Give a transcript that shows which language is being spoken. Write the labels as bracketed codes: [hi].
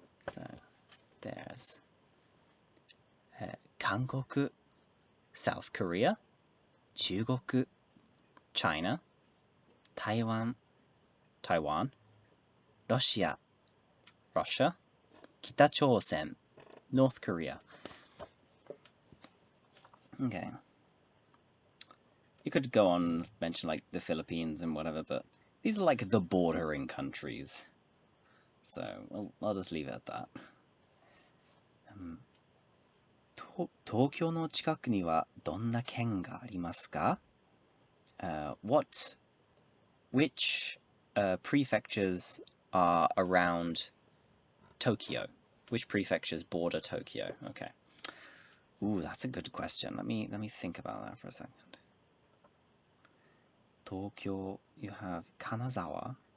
[en] So there's 韓国, South Korea, 中国, China, Taiwan, Russia, 北朝鮮, North Korea. Okay. You could go on mention like the Philippines and whatever, but these are like the bordering countries. So I'll just leave it at that. [ja] 東京の近くにはどんな県がありますか? [en] Which prefectures are around Tokyo? Which prefectures border Tokyo? Okay. Ooh, that's a good question. Let me think about that for a second. Tokyo, you have Kanagawa.